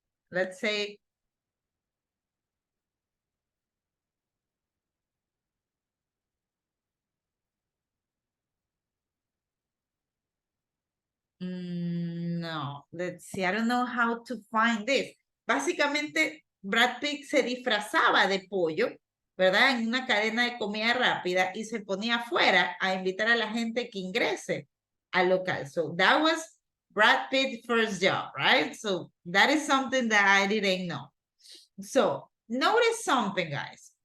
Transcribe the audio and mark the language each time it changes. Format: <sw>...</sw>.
<en>Let's say no, let's see, I don't know how to find this.</en> <es>Básicamente, Brad Pitt se disfrazaba de pollo, ¿verdad? En una cadena de comida rápida y se ponía afuera a invitar a la gente que ingrese al local.</es> <en>So that was Brad Pitt's first job, right? So that is something that I didn't know. So notice something, guys.</en>